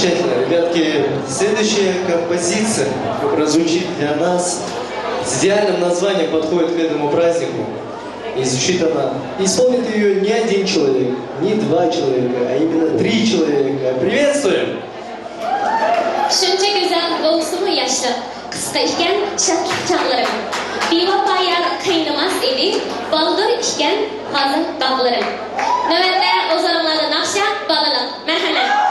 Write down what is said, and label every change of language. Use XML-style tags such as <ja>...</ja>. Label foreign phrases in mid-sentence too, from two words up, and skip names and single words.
<ru>Замечательно. Ребятки, следующая композиция прозвучит для нас с идеальным названием, подходит к этому празднику. И звучит она. Исполнит ее не один человек, не два человека, а именно 3 человека. Приветствуем!</ru> <uz>Shuncha go'zal bo'lsin yoshi, qisqa ekan shatlik chog'larim. Bevafo yar qiynamas edi, baldur ekan hozir dog'larim. Navbatda o'zlaringlarda naqsha bolalik. Marhamat.</uz>